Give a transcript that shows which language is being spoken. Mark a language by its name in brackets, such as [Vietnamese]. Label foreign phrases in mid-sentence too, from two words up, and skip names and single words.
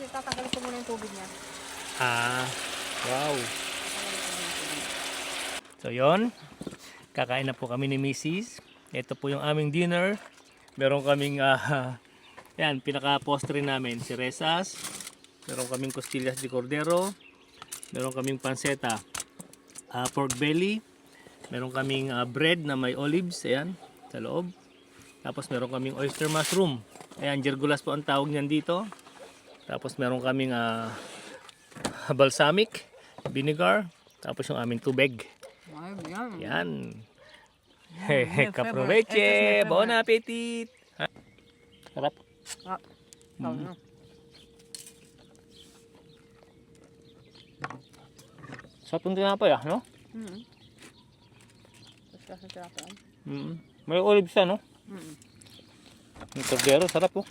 [Filipino] Tatanggalin ko muna yung tubig niya. Wow. Tatanggalin ko muna yung tubig. So yon, kakain na po kami ni Mrs. Ito po yung aming dinner. Meron kaming yan, pinaka-postre namin, si Resas. Meron kaming [Spanish] costillas de cordero. [Filipino] Meron kaming panceta, [English] pork belly. [Filipino] Meron kaming bread na may olives, ayan, sa loob. Tapos meron kaming oyster mushroom. Ayan, jergulas po ang tawag niyan dito. Tapos meron kaming [English] balsamic, vinegar. [Filipino] Tapos yung aming tubig. Ay, yan. Yan. Ito [Spanish] Kaproveche. [English] is my [French] Bon appetit. [Filipino] Sarap. Ikaw na. Sarap yung tinapay no? Tapos kasi tinapay. May olives siya, no? Yung cordero, sarap po.